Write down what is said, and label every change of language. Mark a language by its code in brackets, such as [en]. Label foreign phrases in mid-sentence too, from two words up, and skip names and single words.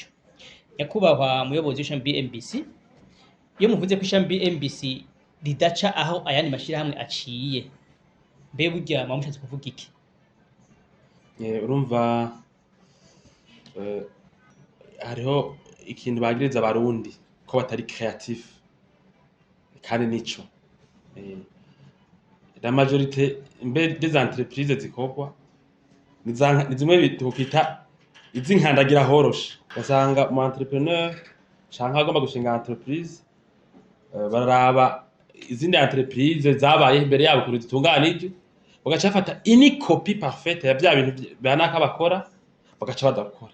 [rn] Nyakubahwa muyobozi w'ishami MBC, iyo muvuze ko ishami MBC ridaca aho ayandi mashirahamwe aciye, mbe burya muba mushatse kuvuga iki? Urumva hariho ikintu bagiriza abarundi ko batari creatif kandi nico [fr] la majorité [rn] mbe [fr] des entreprises [rn] zikorwa ni zimwe bitokita izinkandagira horoshe, basanga mu entrepreneur canke agomba gushinga entreprise bararaba izindi entreprise zabaye imbere yabo kuri zitunganije, bagaca bafata ini [fr] copy parfaite [rn] ya vya bintu banaka bakora bagaca badakora.